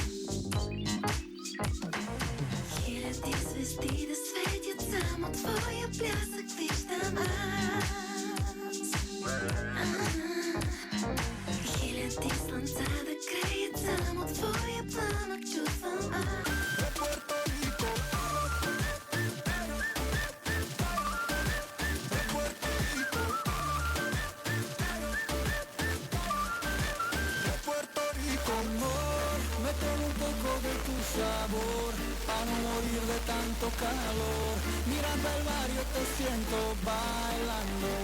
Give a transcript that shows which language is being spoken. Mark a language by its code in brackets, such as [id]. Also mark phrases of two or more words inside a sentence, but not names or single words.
[bg] Хиляди звезди да светят, само твоя блясък виждам аз. Хиляди слънца да креят, само твоя пламък чувствам аз. [es] Sabor, para no morir de tanto calor, mirando el mar yo te siento bailando,